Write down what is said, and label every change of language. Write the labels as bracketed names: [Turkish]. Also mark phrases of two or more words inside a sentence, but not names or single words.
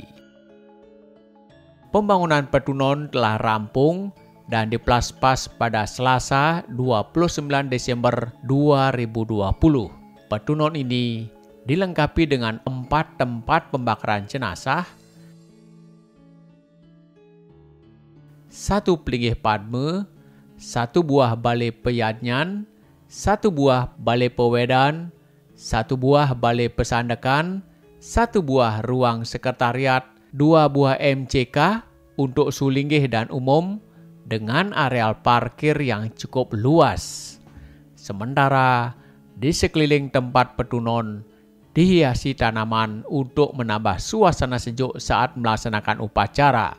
[Indonesian] Pembangunan petunon telah rampung dan diplaspas pada Selasa 29 Desember 2020. Petunon ini dilengkapi dengan 4 tempat pembakaran jenazah, 1 pelinggih padme, 1 buah balai peyanyan, 1 buah balai pewedan, 1 buah balai pesandakan, 1 buah ruang sekretariat, 2 buah MCK untuk sulinggih dan umum dengan areal parkir yang cukup luas. Sementara di sekeliling tempat petunon dihiasi tanaman untuk menambah suasana sejuk saat melaksanakan upacara.